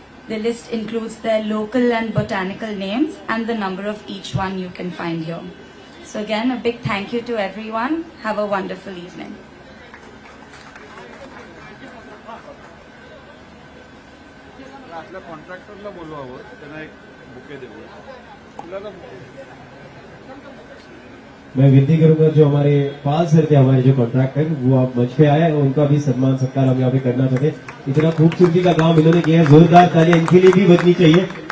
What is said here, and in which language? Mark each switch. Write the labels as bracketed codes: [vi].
[en] The list includes their local and botanical names and the number of each one you can find here. So again, a big thank you to everyone. Have a wonderful evening. [mr] आपल्या कॉन्ट्रॅक्टरला बोलवावं, त्यांना एक bouquet देऊया. [hi] मैं विनती करूंगा जो हमारे पाल sir थे, हमारे जो कॉन्ट्रैक्टर, वो आप मंच पे आए, उनका भी सम्मान सत्कार हम यहाँ पे करना चाहते. इतना खूबसूरती का काम इन्होंने किया है, जोरदार तालियां इनके लिए भी बजनी चाहिए.